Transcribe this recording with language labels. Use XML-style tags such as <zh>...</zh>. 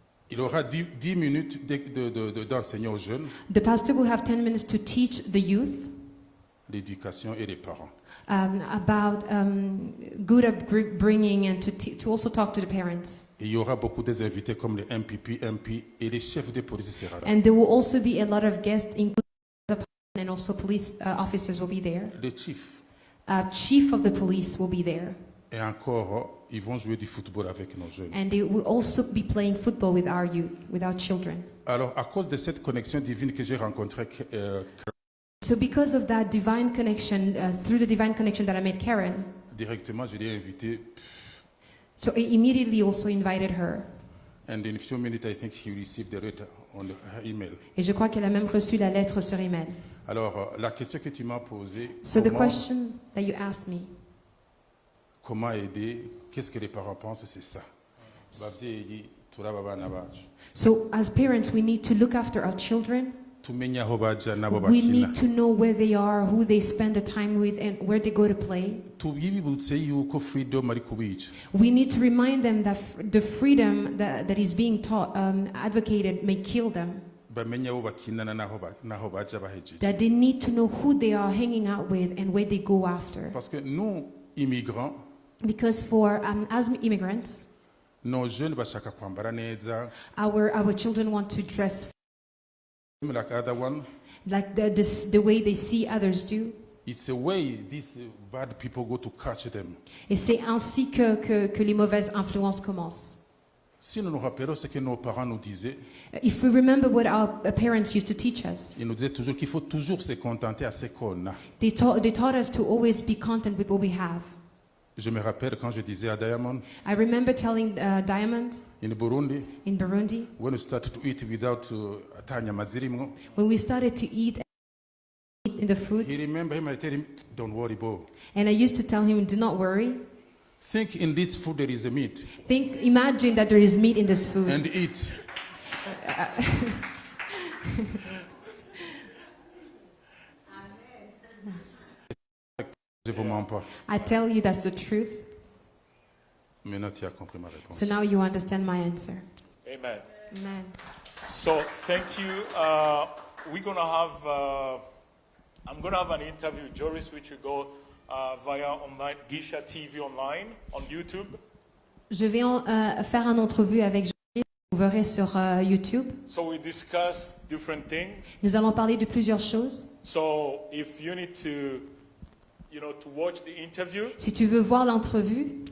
<fr>Il aura 10 minutes d'enseigner aux jeunes</fr> <en>The pastor will have 10 minutes to teach the youth</en> <fr>l'éducation et les parents.</fr> <en>about good upbringing and to also talk to the parents.</en> <fr>Et il y aura beaucoup des invités comme les MPP, MP et les chefs de police seront là.</fr> <en>And there will also be a lot of guests, including and also police officers will be there.</en> <fr>Les chiefs.</fr> <en>Chief of the police will be there.</en> <fr>Et encore, ils vont jouer du football avec nos jeunes.</fr> <en>And they will also be playing football with our youth, with our children.</en> <fr>Alors, à cause de cette connexion divine que j'ai rencontrée,</fr> <en>So because of that divine connection, through the divine connection that I met Karen,</en> <fr>directement, je l'ai invité.</fr> <en>so I immediately also invited her. And in a few minutes, I think he received the letter on her email.</en> <fr>Et je crois qu'elle a même reçu la lettre sur email. Alors, la question que tu m'as posée,</fr> <en>So the question that you asked me,</en> <fr>comment aider, qu'est-ce que les parents pensent, c'est ça.</fr> <rw>Babyeyi, turaba abana bacu.</rw> <en>so as parents, we need to look after our children.</en> <rw>tumenye aho baja nabo</rw> <en>We</en> <rw>bakina.</rw> <en>need to know where they are, who they spend the time with, and where they go to play.</en> <rw>Tubibutse yuko freedom ari kubica.</rw> <en>We need to remind them that the freedom that is being taught, advocated, may kill them.</en> <rw>Bamenye abo bakinana naho baja bahejeje.</rw> <en>That they need to know who they are hanging out with and where they go after.</en> <fr>Parce que nous, immigrants,</fr> <en>Because for as immigrants,</en> <fr>nos jeunes</fr> <rw>bashaka kwambara neza,</rw> <en>our children want to dress like other one. like the way they see others do. It's a way these bad people go to catch them.</en> <fr>Et c'est ainsi que les mauvaises influences commencent. Si nous nous rappelons ce que nos parents nous disaient,</fr> <en>If we remember what our parents used to teach us,</en> <fr>ils nous disaient toujours qu'il faut toujours se contenter à ce qu'on a.</fr> <en>they taught us to always be content with what we have.</en> <fr>Je me rappelle quand je disais à Diamond,</fr> <en>I remember telling Diamond in Burundi, in Burundi, when we started to eat without</en> <rw>atanyama zirimo,</rw> <en>when we started to eat in the food, he remember him, I tell him, don't worry, Bo. and I used to tell him, do not worry. Think in this food there is a meat, Imagine that there is meat in this food. and eat.</en> <fr>Je vous mens pas.</fr> <en>I tell you that's the truth.</en> <fr>Maintenant, tu as compris ma réponse.</fr> <en>So now you understand my answer. Amen. Amen. So thank you. We're going to have, I'm going to have an interview with Jooris, which will go via online, Gisha TV online, on YouTube.</en> <fr>Je vais faire une entrevue avec Jooris. Vous verrez sur YouTube.</fr> <en>So we discuss different things.</en> <fr>Nous allons parler de plusieurs choses.</fr> <en>So if you need to, to watch the interview,</en> <fr>Si tu veux voir l'entrevue,</fr>